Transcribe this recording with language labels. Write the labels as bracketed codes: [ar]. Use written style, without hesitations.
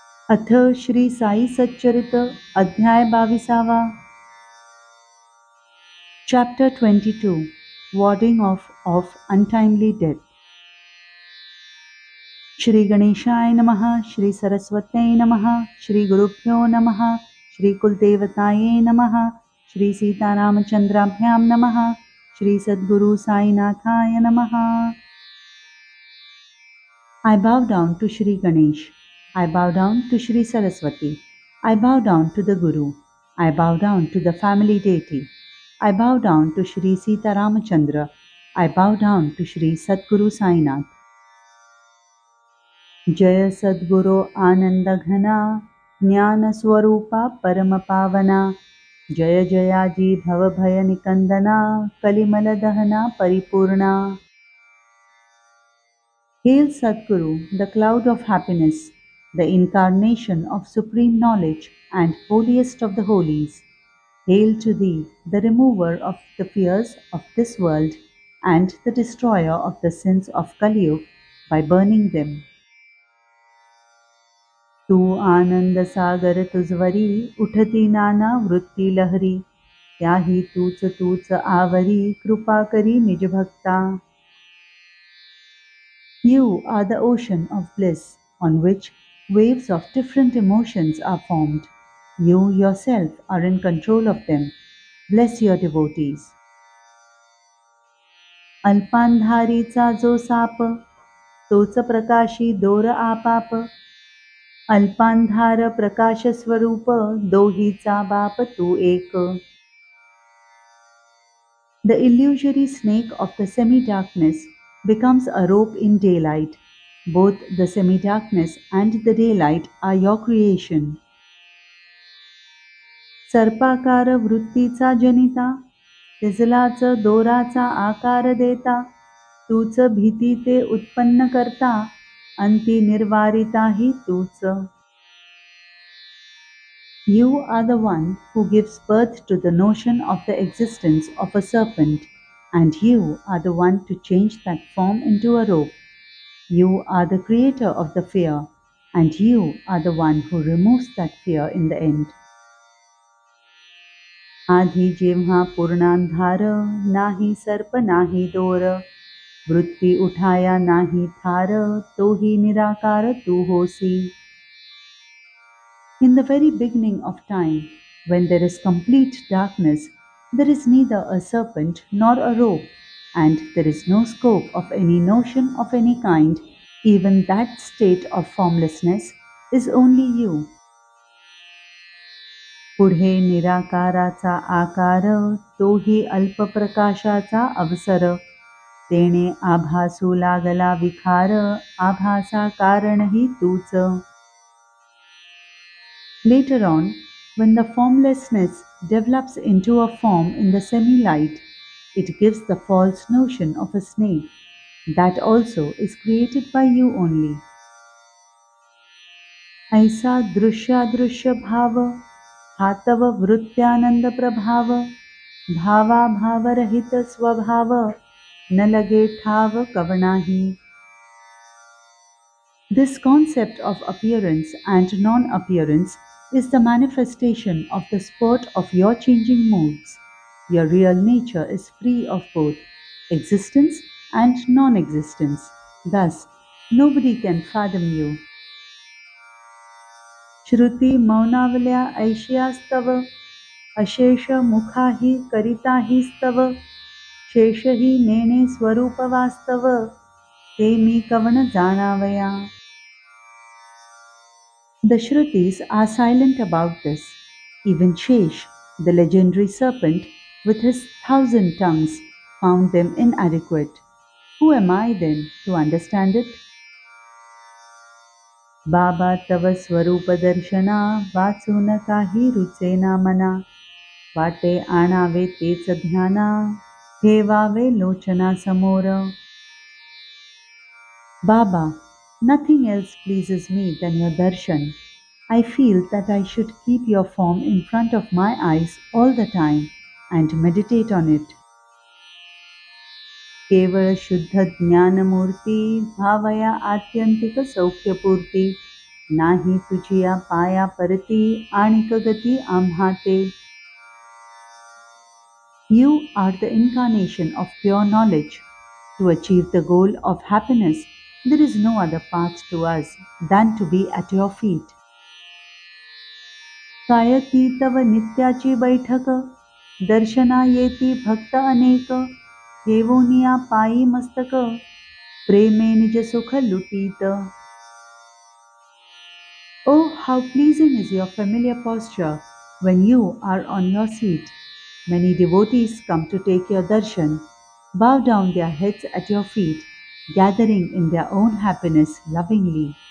[mr] अथ श्री साई सच्चरित अध्याय 22. [en] Chapter 22, Warding off of Untimely Death. [sa] Shri गणेशाय नमः, श्री सरस्वत्यै नमः, श्री गुरुभ्यो नमः, श्री कुलदेवताये नमः, श्री सीतारामचंद्राभ्यां नमः, श्री सद्गुरु साईनाथाय नमः. [en] I bow down to Shri Ganesh. I bow down to Shri Saraswati. I bow down to the Guru. I bow down to the family deity. I bow down to Shri Sita Ramachandra. I bow down to Shri Sadguru Sainath. [mr] जय सद्गुरो आनंद घना ज्ञान स्वरूपा परम पावना. जय जयाजी भव भय निकंदना कलिमल दहना परिपूर्णा. [en] Hail Sadguru, the cloud of happiness, the incarnation of supreme knowledge and holiest of the holies. Hail to thee, the remover of the fears of this world and the destroyer of the sins of Kali Yuga by burning them. [mr] तू आनंद सागर तुझवरी उठती नाना वृत्ती लहरी. त्याही तूच तूच आवरी कृपा करी निज भक्ता. [en] You are the ocean of bliss on which waves of different emotions are formed. You yourself are in control of them. Bless your devotees. [mr] अल्पांधारीचा जो साप तोच प्रकाशी दोर आपाप. अल्पांधार प्रकाश स्वरूप दोहीचा बाप तू एक. [en] The illusory snake of the semi-darkness becomes a rope in daylight. Both the semi-darkness and the daylight are your creation. [mr] सर्पाकार वृत्तीचा जनिता तिजलाच दोराचा आकार देता. तूच भीती ते उत्पन्न करता अंती निर्वारिताही तूच. [en] You are the one who gives birth to the notion of the existence of a serpent, and you are the one to change that form into a rope. You are the creator of the fear, and you are the one who removes that fear in the end. [mr] आधी जेव्हा पूर्णांधार नाही सर्प नाही दोर. वृत्ती उठाया नाही थार तोही निराकार तू होसी. [en] In the very beginning of time, when there is complete darkness, there is neither a serpent nor a rope, and there is no scope of any notion of any kind. Even that state of formlessness is only you. [mr] पुढे निराकाराचा आकार तोही अल्प प्रकाशाचा अवसर. तेणे आभासू लागला विखार आभासा कारणही तूच. [en] Later on, when the formlessness develops into a form in the semi-light, it gives the false notion of a snake. That also is created by you only. [mr] ऐसा दृश्यादृश्य भाव हातव वृत्त्यानंद प्रभाव. भावाभाव रहित स्वभाव न लगे ठाव कवनाही. [en] This concept of appearance and non-appearance is the manifestation of the sport of your changing moods. Your real nature is free of both existence and non-existence. Thus, nobody can fathom you. [mr] Shruti मौनावल्या ऐशियास्तव अशेष मुखाही करिताही स्तव. शेषही नेणे स्वरूप वास्तव ते मी कवन जाणावया. [en] The Shrutis are silent about this. Even Shesh, the legendary serpent, with his 1,000 tongues, found them inadequate. Who am I then to understand it? [mr] बाबा तव स्वरूप दर्शना वाचून काही रुचेना मना. वाटे आणावे तेच ध्याना ठेवावे लोचना समोर. Baba, [en] Nothing else pleases me than your darshan. I feel that I should keep your form in front of my eyes all the time and meditate on it. [mr] केवळ शुद्ध ज्ञानमूर्ती भावया आत्यंतिक सौख्यपूर्ती नाही तुझिया पाया परती आणिक गती आम्हाते. [en] You are the incarnation of pure knowledge. To achieve the goal of happiness, there is no other path to us than to be at your feet. [mr] कायती तव नित्याची बैठक दर्शना येती भक्त अनेक ठेवोनिया पायी मस्तक प्रेमे निज सुख लुटीत. [en] Oh, how pleasing is your familiar posture when you are on your seat. Many devotees come to take your darshan, bow down their heads at your feet, gathering in their own happiness lovingly.